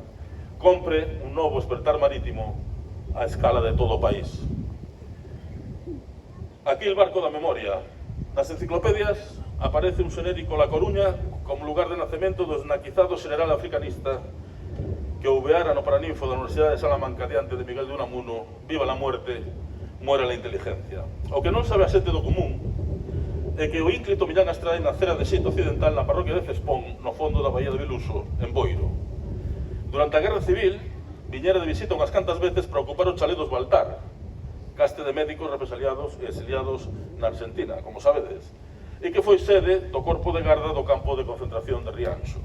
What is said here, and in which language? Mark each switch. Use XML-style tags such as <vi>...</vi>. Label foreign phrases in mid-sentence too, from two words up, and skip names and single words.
<gl>Compre un novo despertar marítimo a escala de todo o país. Aquí el barco da memoria. Nas enciclopedias aparece un xenérico La Coruña como lugar de nacemento do esnaquizado general africanista que ouveara no Paraninfo da Universidade de Salamanca diante de Miguel de Unamuno:</gl> <es>viva la muerte, muera la inteligencia.</es> <gl>O que non sabe a xente do común é que o ínclito Millán Astray nacera de xeito occidental na parroquia de Cespón, no fondo da Bahía de Viluso, en Boiro. Durante a Guerra Civil, viñera de visita unhas cantas veces para ocupar o chalé dos Baltar, caste de médicos represaliados e exiliados na Argentina, como sabedes, e que foi sede do corpo de garda do campo de concentración de Rianxo.</gl>